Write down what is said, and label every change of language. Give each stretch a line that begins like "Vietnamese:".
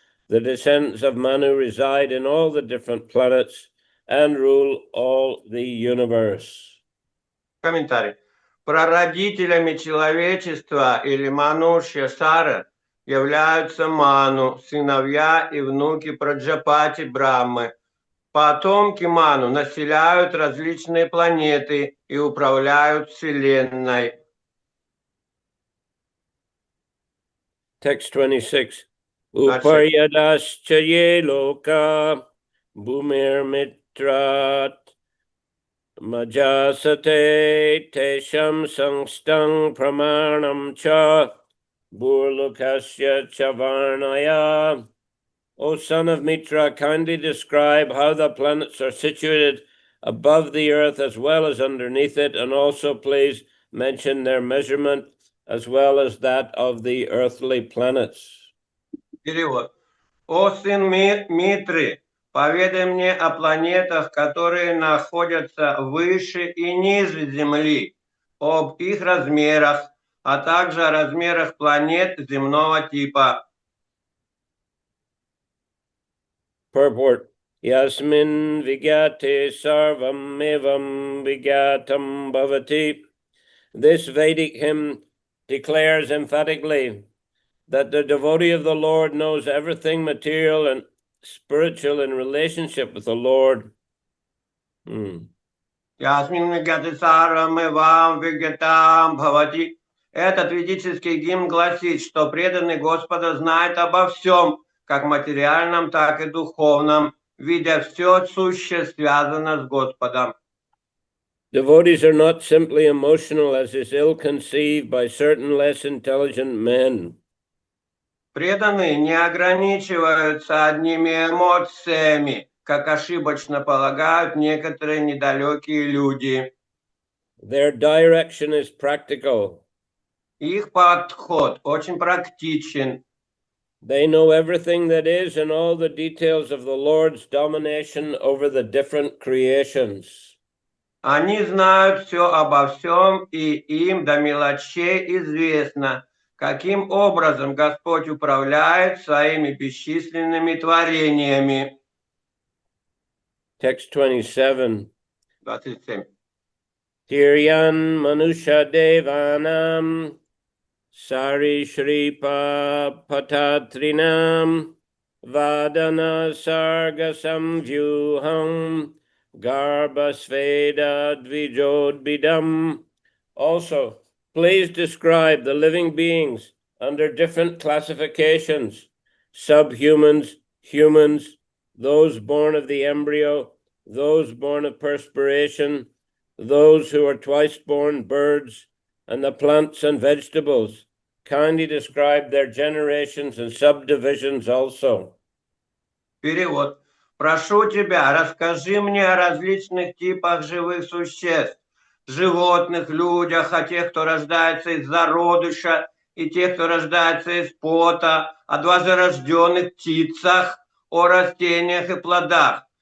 English: The descendants of Manu reside in all the different planets and rule all the universe.
Russian: Комментарий. Прародителями человечества или Манушья Шара являются Ману, сыновья и внуки Праджапати Брахмы. Потомки Ману населяют различные планеты и управляют Вселенной.
English: Text 26.
Sanskrit: Uparyadascha ye loka bhumir mitrat majasate tesham samstang pramanam cha burlukasya chavarnaya.
English: O son of Mitra, kindly describe how the planets are situated above the earth as well as underneath it, and also please mention their measurement as well as that of the earthly planets.
Russian: Перевод. О сын Митры, поведай мне о планетах, которые находятся выше и ниже Земли, об их размерах, а также о размерах планет земного типа.
English: Purport:
Sanskrit: Yasmin vigyate sarvam evam vigyatam bhavati.
English: This Vedic hymn declares emphatically that the devotee of the Lord knows everything material and spiritual in relationship with the Lord.
Sanskrit: Ясмин вигяте сарвам эвам вигятам бхавати.
Russian: Этот ведический гимн гласит, что преданный Господа знает обо всем, как материальном, так и духовном, видя все сущее связано с Господом.
English: Devotees are not simply emotional, as is ill-conceived by certain less intelligent men.
Russian: Преданные не ограничиваются одними эмоциями, как ошибочно полагают некоторые недалекие люди.
English: Their direction is practical.
Russian: Их подход очень практичен.
English: They know everything that is and all the details of the Lord's domination over the different creations.
Russian: Они знают все обо всем, и им до мелочей известно, каким образом Господь управляет своими бесчисленными творениями.
English: Text 27. 27.
Sanskrit: Tiryan manusha devanam sari shripa patatrinam vadana sarga samvyuham garbhasveda dvijodbidam.
English: Also, please describe the living beings under different classifications: subhumans, humans, those born of the embryo, those born of perspiration, those who are twice born birds, and the plants and vegetables. Kindly describe their generations and subdivisions also.
Russian: Перевод. Прошу тебя, расскажи мне о различных типах живых существ, животных, людях, о тех, кто рождается из зародыша, и тех, кто рождается из пота, о дважерожденных птицах, о растениях и плодах.